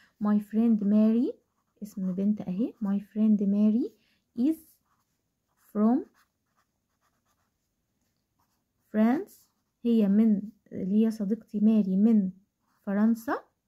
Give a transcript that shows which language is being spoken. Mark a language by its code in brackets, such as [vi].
[en] My friend Mary [ar] اسم بنت أهي. [en] My friend Mary is from France. [ar] اللي هي صديقتي ماري من فرنسا.